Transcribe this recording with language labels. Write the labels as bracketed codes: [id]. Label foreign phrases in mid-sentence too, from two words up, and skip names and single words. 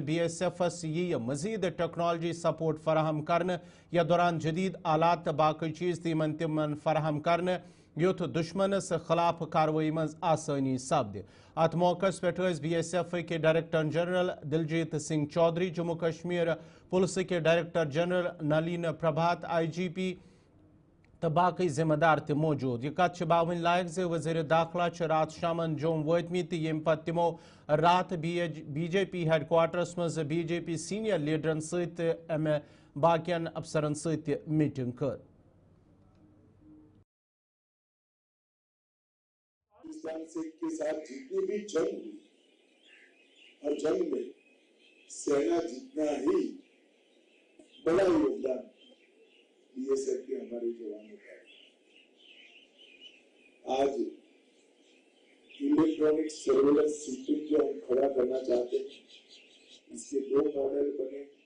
[ks] بی ایس ایفس یِیہِ مزیٖد [en] technology support [ks] فراہم کرنہٕ یتھ دوران جدید آلات تہٕ باقٕے چیٖز تہِ یِمن تِمن فراہم کرنہٕ یُتھ دُشمنس خلاف کاروٲیی منٛز آسٲنی سپدِ اتھ موقعس پٮ۪ٹھ ٲسۍ بی ایس ایفٕکۍ [en] director general [ks] دلجیت سنگھ چودھری جموں کشمیر پُلسٕکۍ [en] director general [ks] نلین پربھات آئی جی پی تو باقی ذمہ دار تہِ موجود یہ کتھ باوٕنۍ لائق زِ وزیر داخلہ چھِ رات شامن جوم وٲتمٕتۍ تہٕ ییٚمہِ پتہٕ تِمو رات بی جے پی ہیڈ کوارٹرس منٛز بی جے پی سیٖنیر لیڈرن سۭتۍ تہٕ امہِ باقین افسرن سۭتۍ تہِ میٖٹنگ کٔر [hi] पाकिस्तान के साथ जितनी भी जंग हुई और जंग में सेना जितना ही बड़ा योगदान बी एस एफ के हमारे जवानों का आज [en] electronic surveillance system [hi] जो हम खड़ा करना चाहते हैं इसके 2 मॉडल बने